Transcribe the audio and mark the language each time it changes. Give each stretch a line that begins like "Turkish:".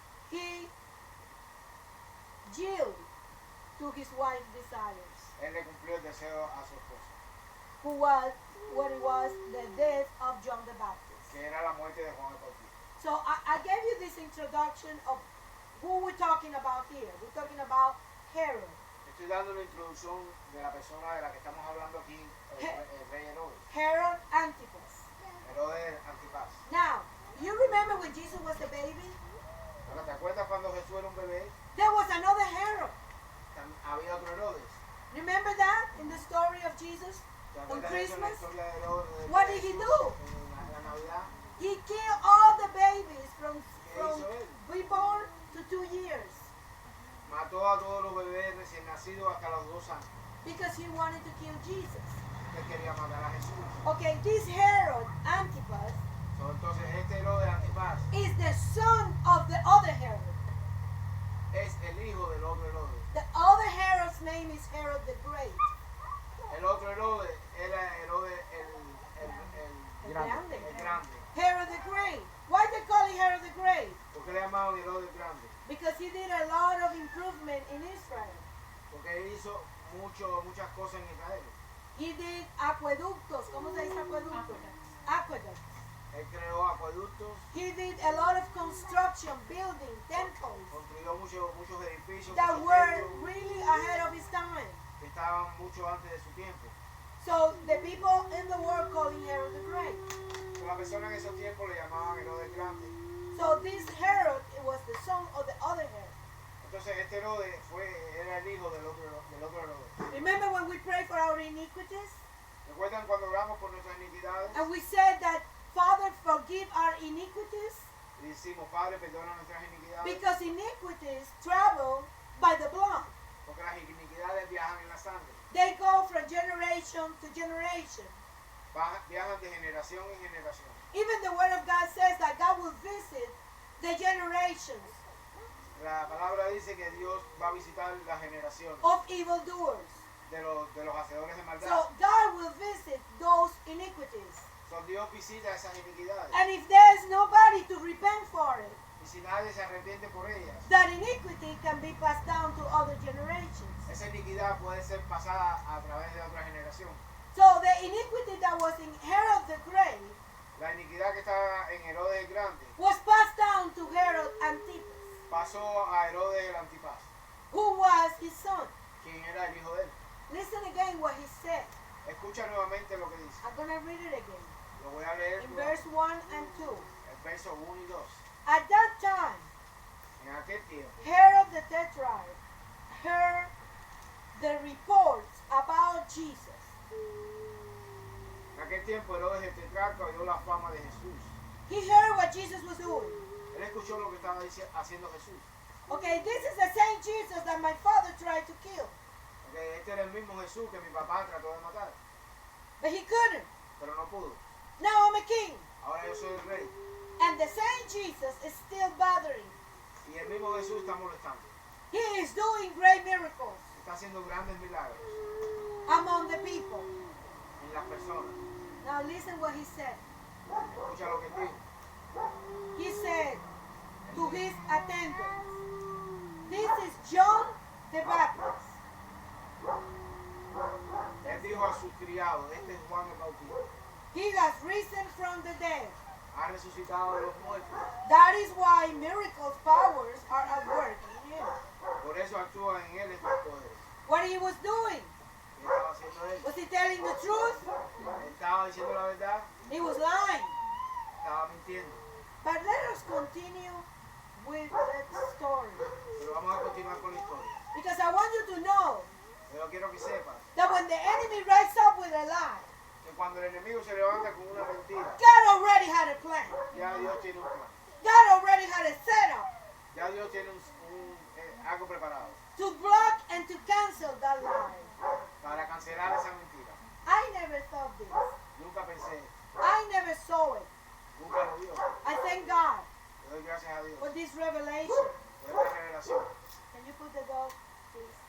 English: he yielded to his wife's desires,
Spanish: él le cumplió el deseo a su esposa,
English: who was what it was the death of John the Baptist.
Spanish: que era la muerte de Juan el Bautista.
English: So I gave you this introduction of who we're talking about here. We're talking about Herod.
Spanish: Estoy dando una introducción de la persona de la que estamos hablando aquí, el rey Herodes.
English: Herod Antipas.
Spanish: Herodes Antipas.
English: Now, you remember when Jesus was a baby?
Spanish: Ahora, ¿te acuerdas cuando Jesús era un bebé?
English: There was another Herod.
Spanish: Había otro Herodes.
English: Remember that in the story of Jesus?
Spanish: ¿Te
English: On
Spanish: acuerdas de eso en la
English: Christmas?
Spanish: historia de Herodes?
English: What did he do?
Spanish: En la Navidad.
English: He killed all the babies from
Spanish: hizo él?
English: reborn to 2 years
Spanish: Mató a todos los bebés recién nacidos hasta los 2 años.
English: because he wanted to kill Jesus.
Spanish: Él quería matar a Jesús.
English: Okay, this Herod Antipas
Spanish: Entonces este Herodes Antipas
English: is the son of the other Herod.
Spanish: es el hijo del otro Herodes.
English: The other Herod's name is Herod the Great.
Spanish: El otro Herodes era Herodes el grande.
English: Herod the Great. Why they call him Herod the Great?
Spanish: ¿Por qué le llamaban Herodes grande?
English: Because he did a lot of improvement in Israel.
Spanish: Porque él hizo muchas cosas en Israel.
English: He did acueductos.
Spanish: ¿Cómo se dice acueductos?
English: Aqueducts.
Spanish: Él creó acueductos,
English: He did a lot of construction, building, temples
Spanish: construyó muchos edificios,
English: that
Spanish: muchos
English: were
Spanish: templos
English: really ahead of his time.
Spanish: que estaban mucho antes de su tiempo.
English: So the people in the world call him Herod the Great.
Spanish: Las personas en esos tiempos le llamaban Herodes grande.
English: So this Herod was the son of the other Herod.
Spanish: Entonces este Herodes era el hijo del otro Herodes.
English: Remember when we pray for our iniquities?
Spanish: ¿Recuerdan cuando oramos por nuestras iniquidades?
English: And we said that, Father, forgive our iniquities?
Spanish: Y decimos, Padre, perdona nuestras iniquidades.
English: Because iniquities travel by the blood.
Spanish: Porque las iniquidades viajan en la sangre.
English: They go from generation to generation.
Spanish: Viajan de generación en generación.
English: Even the Word of God says that God will visit the generations
Spanish: La palabra dice que Dios va a visitar las generaciones
English: of evildoers.
Spanish: de los hacedores de maldad.
English: So God will visit those iniquities.
Spanish: So Dios visita esas iniquidades.
English: And if there is nobody to repent for it,
Spanish: Y si nadie se arrepiente por ellas,
English: that iniquity can be passed down to other generations.
Spanish: esa iniquidad puede ser pasada a través de otra generación.
English: So the iniquity that was in Herod the Great
Spanish: La iniquidad que estaba en Herodes el Grande
English: was passed down to Herod Antipas,
Spanish: pasó a Herodes el Antipas,
English: who was his son.
Spanish: quien era el hijo de él.
English: Listen again what he said.
Spanish: Escucha nuevamente lo que dice.
English: I'm going to read it again.
Spanish: Lo voy a leer
English: In
Spanish: nuevamente.
English: verse 1 and 2.
Spanish: El verso 1 y 2.
English: At that time,
Spanish: En aquel tiempo,
English: Herod the Tetrarch heard the reports about Jesus.
Spanish: en aquel tiempo Herodes el tetrarca oyó la fama de Jesús.
English: He heard what Jesus was doing.
Spanish: Él escuchó lo que estaba haciendo Jesús.
English: Okay, this is the same Jesus that my father tried to kill,
Spanish: Porque este era el mismo Jesús que mi papá trató de matar,
English: but he couldn't.
Spanish: pero no pudo.
English: Now I'm a king.
Spanish: Ahora yo soy el rey.
English: And the same Jesus is still bothering.
Spanish: Y el mismo Jesús está molestando.
English: He is doing great miracles
Spanish: Está haciendo grandes milagros
English: among the people.
Spanish: en las personas.
English: Now listen what he said.
Spanish: Escucha lo que él dijo.
English: He said to his attendants, this is John the Baptist.
Spanish: Él dijo a sus criados, este es Juan el Bautista.
English: He has risen from the dead.
Spanish: Ha resucitado de los muertos.
English: That is why miracles powers are at work in him.
Spanish: Por eso actúan en él estos poderes.
English: What he was doing?
Spanish: ¿Qué estaba haciendo él?
English: Was he telling the truth?
Spanish: Él estaba diciendo la verdad,
English: He was lying.
Spanish: estaba mintiendo.
English: But let us continue with that story.
Spanish: Pero vamos a continuar con la historia.
English: Because I want you to know
Spanish: Pero quiero que sepas
English: that when the enemy rises up with a lie,
Spanish: que cuando el enemigo se levanta con una mentira,
English: God already had a plan.
Spanish: ya Dios tiene un plan.
English: God already had a setup
Spanish: Ya Dios tiene algo preparado
English: to block and to cancel that lie.
Spanish: para cancelar esa mentira.
English: I never thought this.
Spanish: Nunca pensé,
English: I never saw it.
Spanish: nunca lo vio.
English: I thank God
Spanish: Le doy gracias a Dios
English: for this revelation.
Spanish: por esta revelación.
English: Can you put the dog, please?